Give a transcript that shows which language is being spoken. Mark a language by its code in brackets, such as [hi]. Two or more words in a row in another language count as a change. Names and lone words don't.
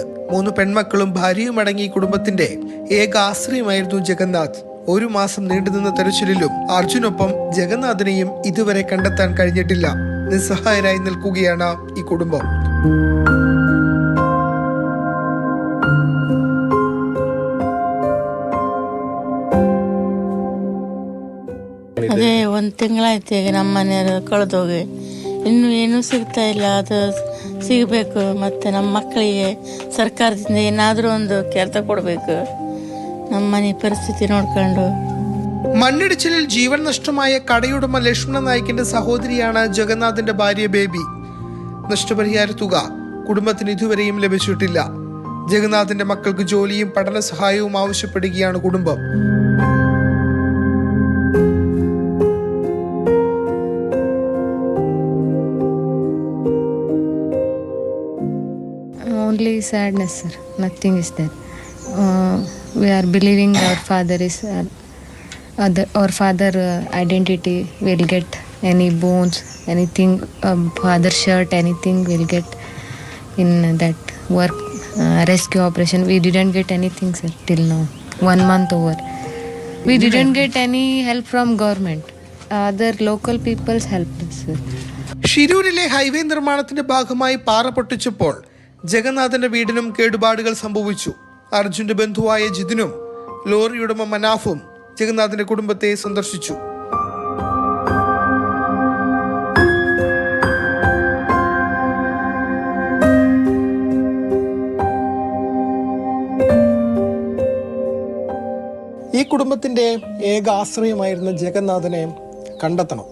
[ml] 3 പെൺമക്കളും ഭാര്യയും അടങ്ങിയ കുടുംബത്തിന്റെ ഏക ആശ്രയമായിരുന്നു ജഗന്നാഥ്. 1 മാസം നീണ്ടുനിന്ന തെരച്ചിലിലും അർജുനൊപ്പം ജഗന്നാഥനെയും ഇതുവരെ കണ്ടെത്താൻ കഴിഞ്ഞിട്ടില്ല. നിസ്സഹായരായി നിൽക്കുകയാണ് ഈ കുടുംബം. [kn] ಅದೇ 1 ತಿಂಗಳಾಯ್ತು ಈಗ ನಮ್ಮ ಮನೆಯವರು ಕಳೆದೋಗಿ. ಇನ್ನೂ ಏನೂ ಸಿಗ್ತಾ ಇಲ್ಲ. ಅದು ಸಿಗಬೇಕು. ಮತ್ತು ನಮ್ಮ ಮಕ್ಕಳಿಗೆ ಸರ್ಕಾರದಿಂದ ಏನಾದರೂ ಒಂದು ಕೆಲಸ ಕೊಡಬೇಕು. ನಮ್ಮ ಮನೆ ಪರಿಸ್ಥಿತಿ ನೋಡ್ಕೊಂಡು. [ml] മണ്ണിടിച്ചിലിൽ ജീവൻ നഷ്ടമായ കടയുടമ ലക്ഷ്മണൻ നായിക്കിന്റെ സഹോദരിയാണ് ജഗന്നാഥന്റെ ഭാര്യ ബേബി. നഷ്ടപരിഹാര തുക കുടുംബത്തിന് ഇതുവരെയും ലഭിച്ചിട്ടില്ല. ജഗന്നാഥന്റെ മക്കൾക്ക് ജോലിയും പഠന സഹായവും ആവശ്യപ്പെടുകയാണ് കുടുംബം. [en] Only sadness, sir. Nothing is there. We are believing our father is our father identity will get any bones, anything, father shirt, anything will get in that work rescue operation. We didn't get anything, sir, till now. 1 month over. We didn't get any help from government. Other local people's helped us, sir. [ml] ഷിരൂരിലെ ഹൈവേ നിർമ്മാണത്തിന്റെ ഭാഗമായി പാറ പൊട്ടിച്ചപ്പോൾ ജഗന്നാഥന്റെ വീടിനും കേടുപാടുകൾ സംഭവിച്ചു. അർജുന്റെ ബന്ധുവായ ജിതിനും ലോറി ഉടമ മനാഫും ജഗന്നാഥന്റെ കുടുംബത്തെ സന്ദർശിച്ചു. ഈ കുടുംബത്തിന്റെ ഏക ആശ്രയമായിരുന്ന ജഗന്നാഥനെ കണ്ടെത്തണം.